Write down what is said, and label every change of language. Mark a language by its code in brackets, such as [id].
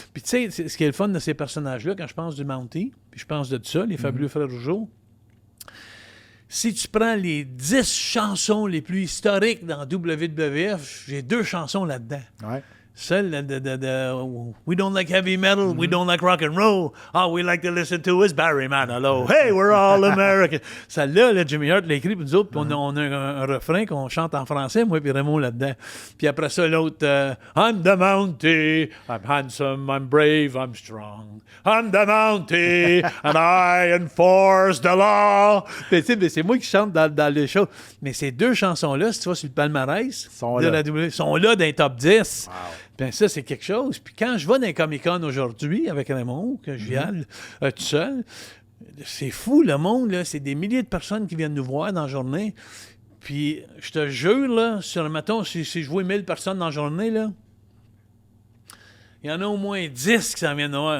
[fr] Puis tu sais, ce qui est le fun de ces personnages-là, quand je pense du Mountie, puis je pense de tout ça, les Fabuleux Frères Rougeau, si tu prends les 10 chansons les plus historiques dans WWF, j'ai 2 chansons là-dedans. Ouais. Celle [en] We don't like heavy metal, we don't like rock and roll. All we like to listen to is Barry Manilow. Hey, we're all American. [fr] Celle-là, là, Jimmy Hart l'a écrit pour nous autres, puis on a un refrain qu'on chante en français, moi puis Raymond là-dedans. Puis après ça, l'autre, [en] I'm the Mountie, I'm handsome, I'm brave, I'm strong. I'm the Mountie, and I enforce the law. [fr] Mais c'est moi qui chante dans le show. Mais ces deux chansons-là, si tu vas sur le palmarès, sont là dans les top 10. Wow. Bien, ça, c'est quelque chose. Puis quand je vais dans les Comic-Con aujourd'hui avec Raymond, que je viens tout seul, c'est fou, le monde, là. C'est des milliers de personnes qui viennent nous voir dans la journée. Puis, je te jure, là, mettons, si je vois 1000 personnes dans la journée, là, il y en a au moins 10 qui s'en viennent voir.